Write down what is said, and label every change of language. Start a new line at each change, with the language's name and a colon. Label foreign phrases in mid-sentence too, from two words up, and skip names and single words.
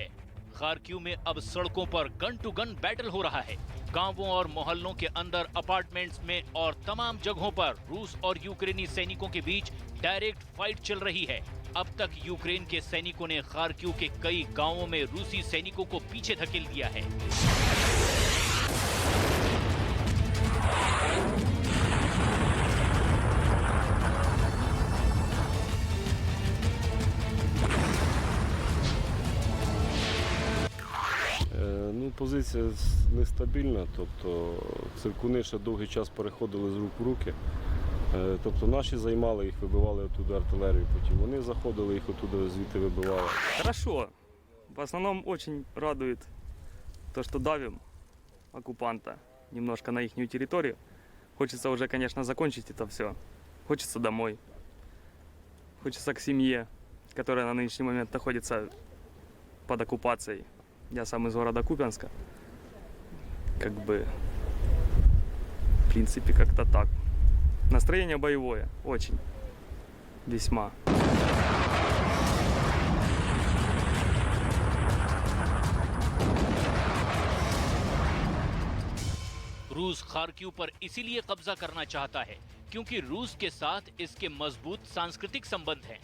Hindi: खार्किव में अब सड़कों पर
English: gun to gun battle
Hindi: हो रहा है। गांवों और मोहल्लों के अंदर, अपार्टमेंट्स में और तमाम जगहों पर रूस और यूक्रेनी सैनिकों के बीच
English: direct fight
Hindi: चल रही है। अब तक यूक्रेन के सैनिकों ने खार्किव के कई गांवों में रूसी सैनिकों को पीछे धकेल दिया है।
Ukrainian: Ну, позиція нестабільна, тобто циркуни ще довгий час переходили з рук в руки. Тобто наші займали їх, вибивали оттуда артилерію, потім вони заходили, їх оттуда звідти вибивали.
Russian: Хорошо. В основном очень радует то, что давим оккупанта немножко на их территорию. Хочется уже, конечно, закончить это все. Хочется домой. Хочется к семье, которая на нынешний момент находится под оккупацией. Я сам из города Купянска. Как бы, в принципе, как-то так. Настроение боевое, очень, весьма.
Hindi: रूस खार्किव पर इसीलिए कब्जा करना चाहता है क्योंकि रूस के साथ इसके मजबूत सांस्कृतिक संबंध हैं।